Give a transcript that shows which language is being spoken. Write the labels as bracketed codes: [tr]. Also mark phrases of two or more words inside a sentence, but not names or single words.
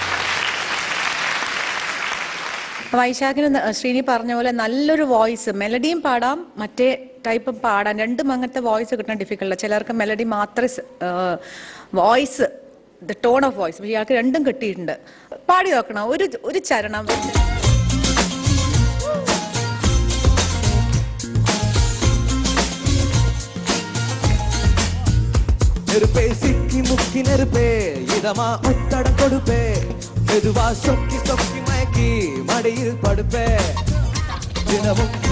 [en] okay good [ml] വൈശാഖിന് ശ്രീനി പറഞ്ഞ പോലെ നല്ലൊരു വോയിസ്, മെലഡിയും പാടാം മറ്റേ ടൈപ്പ് പാടാം, രണ്ടും അങ്ങനത്തെ വോയിസ് കിട്ടാൻ ഡിഫിക്കൽട്ടാണ്. ചിലർക്ക് മെലഡി മാത്രമേ വോയിസ്, [en] the tone of voice, [ml] ഇയാൾക്ക് രണ്ടും കിട്ടിയിട്ടുണ്ട്. പാടി നോക്കണം ഒരു ചരണം. [ta] நெருப்பே சிக்கி முக்கி நெருப்பே இதமா ஒத்தடம் கொடுப்பே மெதுவா சொக்கி சொக்கி மயக்கி மடியில் படுப்பே தினமும்